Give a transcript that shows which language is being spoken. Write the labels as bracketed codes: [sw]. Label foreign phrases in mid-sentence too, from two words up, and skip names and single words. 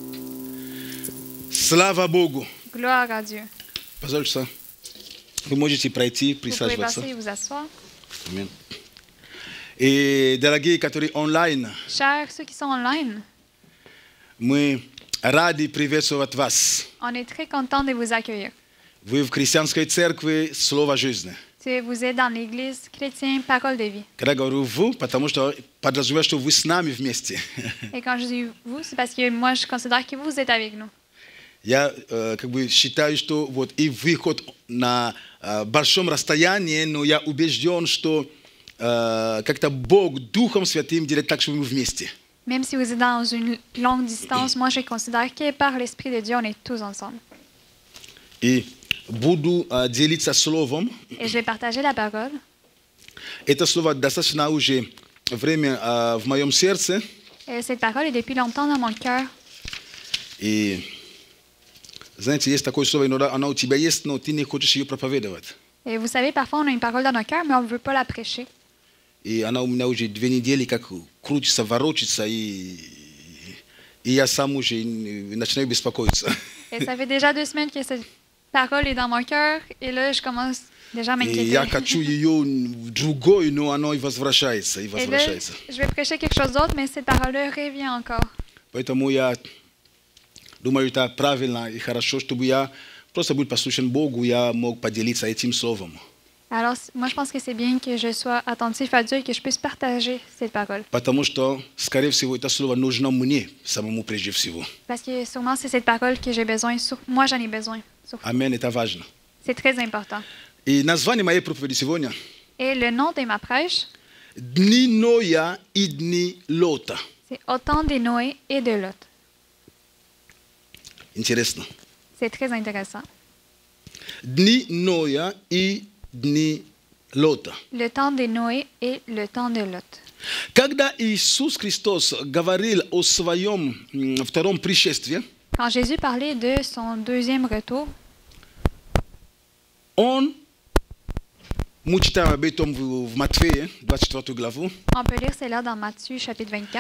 [ru] Слава Богу. [fr] Gloire à Dieu. [ru] Пожалуйста, вы можете пройти, [fr] Vous pouvez [ru] присаживаться. [fr] passer et vous asseoir. [ru] Аминь. И дорогие, которые онлайн, [fr] Chers ceux qui sont online, [ru] мы рады приветствовать вас. [fr] on est très content de vous accueillir. [ru] Вы в христианской церкви Слово жизни. [fr] Vous êtes dans l'église chrétienne Parole de vie. [ru] Когда говорю «вы», потому что подразумеваю, что вы с нами вместе. [fr] Et quand je dis vous, c'est parce que moi, je considère que vous êtes avec nous. [ru] Я как бы считаю, что вот и выход на большом расстоянии, но я убежден, что как-то Бог Духом Святым делает так, что мы вместе. [fr] Même si vous êtes dans une longue distance, moi, je considère que par l'Esprit de Dieu, on est tous ensemble. [ru] И буду делиться словом. [fr] Et je vais partager la parole. [ru] Это слово достаточно уже время в моем сердце. [fr] Et cette parole est depuis longtemps dans mon cœur. [ru] И знаете, есть такое слово, иногда она у тебя есть, но ты не хочешь ее проповедовать. [fr] Et vous savez, parfois, on a une parole dans nos cœurs, mais on ne veut pas la prêcher. [ru] И она у меня уже 2 недели как крутится, ворочится, и я сам уже начинаю беспокоиться. [fr] Et ça fait déjà 2 semaines que cette parole est dans mon cœur, et là, je commence déjà à [ru] И [fr] m'inquiéter. [ru] я хочу ее другой, но оно и возвращается, и [fr] Et là, [ru] возвращается. [fr] je vais prêcher quelque chose d'autre, mais cette parole-là revient encore. [ru] Поэтому я думаю, это правильно и хорошо, чтобы я просто был послушен Богу, я мог поделиться этим словом. [fr] Alors, moi, je pense que c'est bien que je sois attentif à Dieu et que je puisse partager cette parole. [ru] Потому что, скорее всего, это слово нужно мне самому прежде всего. [fr] Parce que sûrement, c'est cette parole que j'ai besoin. Moi, j'en ai besoin. Surtout. [ru] Аминь, это важно. [fr] C'est très important. [ru] И название моей проповеди сегодня [fr] Et le nom de ma prêche, [ru] «Дни Ноя и дни Лота». [fr] c'est Au temps de Noé et de Lot. [ru] Интересно. [fr] C'est très intéressant. [ru] Дни Ноя и дни Лота. [fr] Le temps de Noé et le temps de Lot. [ru] Когда Иисус Христос говорил о своем втором пришествии, [fr] Quand Jésus parlait de son deuxième retour, [ru] Он, мы читаем об этом в Матфея, 24 главу, [fr] on peut lire cela dans Matthieu chapitre 24.